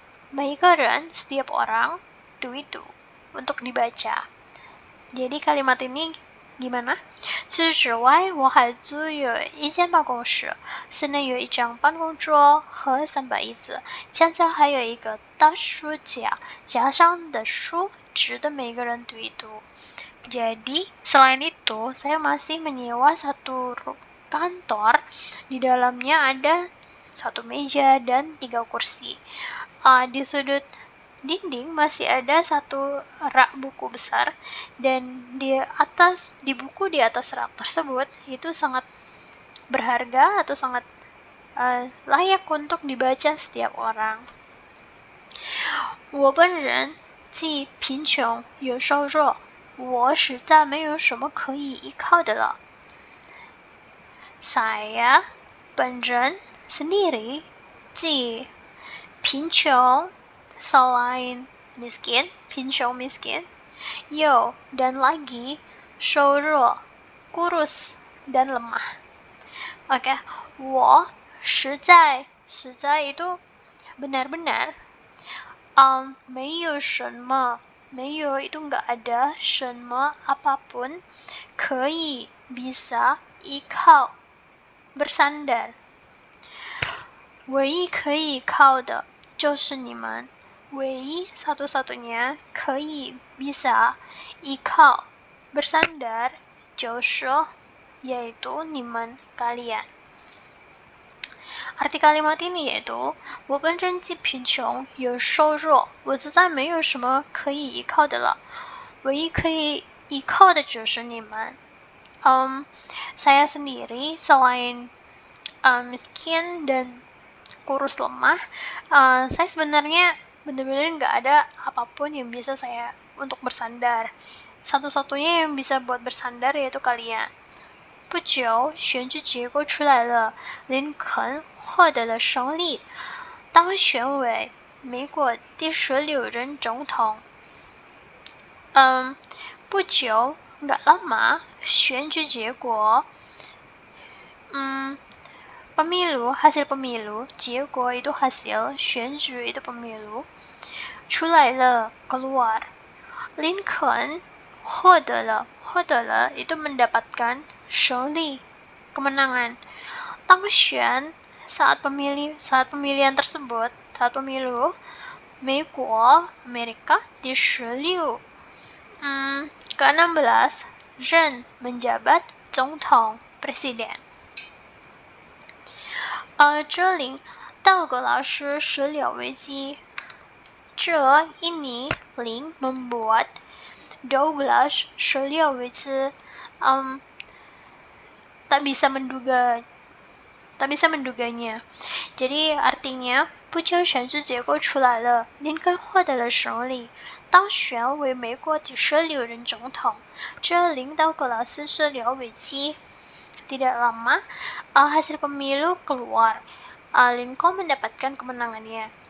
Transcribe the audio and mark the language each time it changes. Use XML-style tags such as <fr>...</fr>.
<zh>每个人</zh> <id>setiap orang, itu untuk dibaca. Jadi kalimat ini gimana?</id> <zh>除此之外，我还租有一间办公室，室内有一张办公桌和3把椅子，墙角还有一个大书架，架上的书值得每个人读一读.</zh> <id>Jadi, selain itu, saya masih menyewa satu kantor. Di dalamnya ada 1 meja dan 3 kursi. Di sudut dinding masih ada 1 rak buku besar, dan di buku di atas rak tersebut itu sangat berharga atau sangat layak untuk dibaca setiap orang.</id> <zh>我本人既贫穷又瘦弱，我实在没有什么可以依靠的了.</zh> <id>Saya 本人 sendiri, 既 贫穷 selain miskin, 贫穷 miskin, 又 dan lagi 瘦弱 kurus dan lemah. Oke,</id> <zh>我实在</zh> <id>itu benar-benar,</id> <zh>没有什么</zh> <id>没有 itu enggak ada, 什么 apapun, 可以 bisa, 依靠 bersandar.</id> <zh>唯一可以靠的就是你们.</zh> <id>唯一 satu-satunya 可以 bisa 依靠 bersandar 就是yaitu 你们 kalian. Arti kalimat ini yaitu</id> <zh>我本人既贫穷又瘦弱，我实在没有什么可以依靠的了，唯一可以依靠的就是你们.</zh> <id>Saya sendiri selain miskin dan kurus lemah, saya sebenarnya benar-benar nggak ada apapun yang bisa saya untuk bersandar. Satu-satunya yang bisa buat bersandar yaitu kalian.</id> <zh>不久，选举结果出来了，林肯获得了胜利，当选为美国第16任总统.</zh> <id>不久 nggak lama,</id> <zh>选举结果,</zh> <id>pemilu, hasil pemilu, 结果 itu hasil, 选举 itu pemilu,</id> <zh>出来了</zh> <id>keluar,</id> <zh>Lincoln 获得了</zh> <id>itu mendapatkan, 胜利 kemenangan, 当选 saat pemilihan tersebut, saat pemilu, 美国 Amerika 第16 ke-16 任 menjabat 总统 presiden.</id> <zh>这里道格拉斯始料未及，</zh> <id>这ini Link membuat Douglas</id> <zh>始料未及,</zh> <id>tak bisa menduga tak bisa menduganya. Jadi artinya</id> <zh>不久选举结果出来了，林肯获得了胜利，当选为美国第16任总统，这令道格拉斯始料危机。</zh> <id>Tidak lama, hasil pemilu keluar. Lincoln mendapatkan kemenangannya.</id>